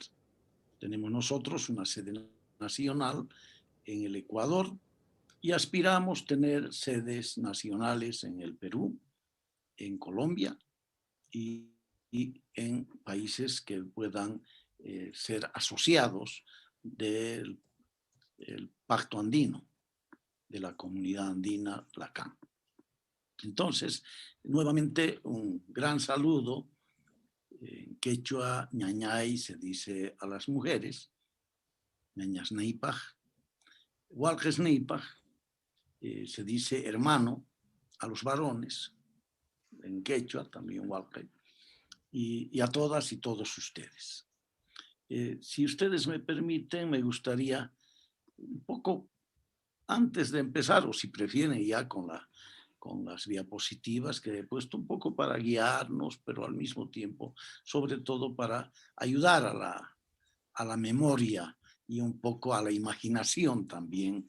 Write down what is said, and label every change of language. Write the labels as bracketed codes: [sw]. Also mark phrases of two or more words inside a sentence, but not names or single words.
[es] Tenemos nosotros una sede nacional en el Ecuador y aspiramos tener sedes nacionales en el Perú, en Colombia y en países que puedan ser asociados del Pacto Andino, de la Comunidad Andina, la CAN. Entonces, nuevamente un gran saludo. En quechua, ñañay se dice a las mujeres, [qu] ñañas neipaj, walques neipaj, [es] se dice hermano a los varones, en quechua también walque, y a todas y todos ustedes. Si ustedes me permiten, me gustaría un poco, antes de empezar, o si prefieren ya con las diapositivas que he puesto, un poco para guiarnos, pero al mismo tiempo, sobre todo para ayudar a la memoria y un poco a la imaginación también.